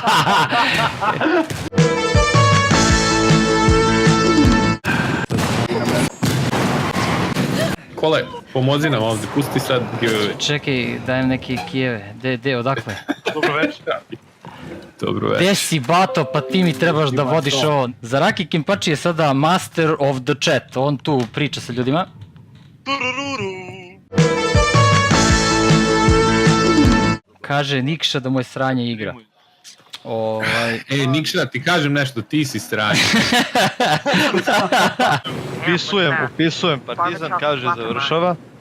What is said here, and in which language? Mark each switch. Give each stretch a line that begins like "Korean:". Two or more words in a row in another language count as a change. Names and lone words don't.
Serbian: Kole, pomozi nam ovdje, pusti sad giveaway. Čekaj, dajem neke kijeve. De, odakle? Dobro večer. Dobro već. Gde si, bato, pa ti mi trebaš da vodiš ovo. Zaraki Kimpači je sada
English: master of the chat,
Serbian: on tu priča sa ljudima. Kaže Nikša da mu je sranje igra. Nikša, ti kažem nešto, ti si sranje. Upisujem, Partizan kaže završava.